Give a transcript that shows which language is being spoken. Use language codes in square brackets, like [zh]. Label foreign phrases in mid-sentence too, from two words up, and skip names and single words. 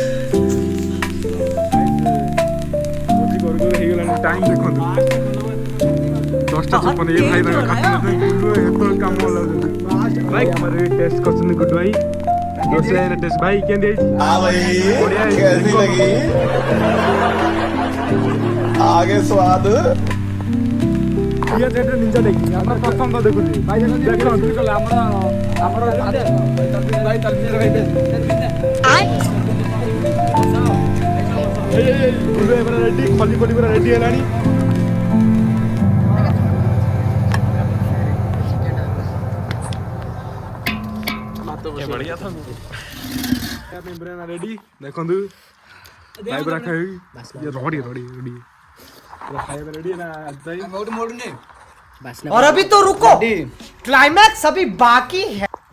[or] ହେଇଗଲାଣି ଟାଇମ୍ ଦେଖନ୍ତୁ 10ଟା 56 ଇଏ ଭାଇ ତାଙ୍କ ଏତେବେଳେ କାମ ଲାଗୁଛନ୍ତି ଭାଇ ଆମର ଟେଷ୍ଟ କରୁଛନ୍ତି ଗୁଡ୍ ଭାଇ ରୋଷେଇ ଟେଷ୍ଟ ଭାଇ କେମିତି ହେଇଛି ବଢିଆ ହେଇଛି [hi] आगे स्वाद [or] ଇଏ ଯେଟା ନିଜ ଦେଖି ଆମର ପସନ୍ଦ ଦେଖୁଛି ଭାଇ ଦେଖନ୍ତୁ ଆମର ରେଡି ଖଲି ଖଲି ପୁରା ରେଡି ହେଲାଣି ରେଡି ଦେଖନ୍ତୁ ଭାଇ ପୁରା ଖାଇବି ରଡ଼ି ରଡ଼ି ରେଡି ଖାଇବା ରେଡି ନା [hi] और अभी तो रुको क्लाइमैक्स अभी बाकी है